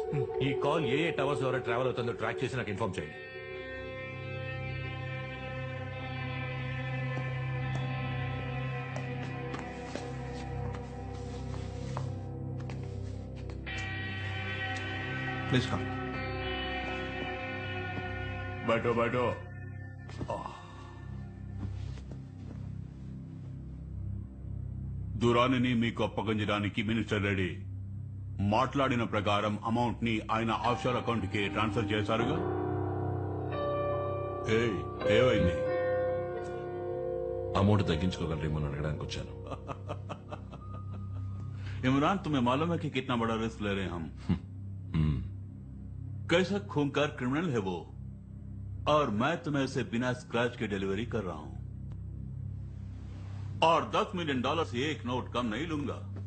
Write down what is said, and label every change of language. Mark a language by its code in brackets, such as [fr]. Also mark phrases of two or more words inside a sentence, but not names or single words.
[te] ఈ కాల్ ఏ టవర్స్ ద్వారా ట్రావెల్ అవుతుందో ట్రాక్ చేసి నాకు ఇన్ఫార్మ్ చేయండి. [en] please come. [hi] बैठो बैठो. [te] దురానిని మీకు అప్పగించడానికి మినిస్టర్ రెడీ. మాట్లాడిన ప్రకారం అమౌంట్ ని ఆయన ఆఫ్షోర్ అకౌంట్ కి ట్రాన్స్ఫర్ చేశారుగా. ఏమైంది? అమౌంట్ తగ్గించుకోగలరేమో అడగడానికి వచ్చాను. [hi] इमरान तुम्हें मालूम है कि कितना बड़ा रिस्क ले रहे हैं हम. कैसा खूंखार क्रिमिनल है वो, और मैं तुम्हें इसे बिना स्क्रैच के डिलीवरी कर रहा हूं. और $10 मिलियन से एक नोट कम नहीं लूंगा.